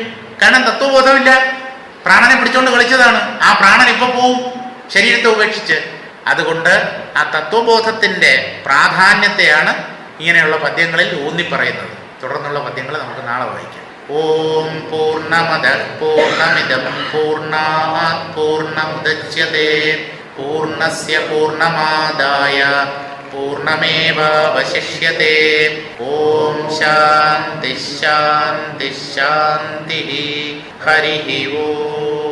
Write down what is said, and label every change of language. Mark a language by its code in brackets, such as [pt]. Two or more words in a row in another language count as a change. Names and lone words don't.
[ml] കാരണം തത്വബോധമില്ല, പ്രാണനെ പിടിച്ചോണ്ട് കളിച്ചതാണ്. ആ പ്രാണൻ ഇപ്പൊ പോവും ശരീരത്തെ ഉപേക്ഷിച്ച്. അതുകൊണ്ട് ആ തത്വബോധത്തിന്റെ പ്രാധാന്യത്തെയാണ് ഇങ്ങനെയുള്ള പദ്യങ്ങളിൽ ഊന്നിപ്പറയുന്നത്. തുടർന്നുള്ള പദ്യങ്ങൾ നമുക്ക് നാളെ വായിക്കാം. [sa] ഓം പൂർണ്ണമദഃ പൂർണ്ണമിദം പൂർണ്ണാത് പൂർണ്ണമുദച്യതേ പൂർണ്ണസ്യ പൂർണ്ണമാദായ പൂർണ്ണമേവാവശിഷ്യതേ. ഓം ശാന്തി ശാന്തി ശാന്തി. ഹരി ഓം.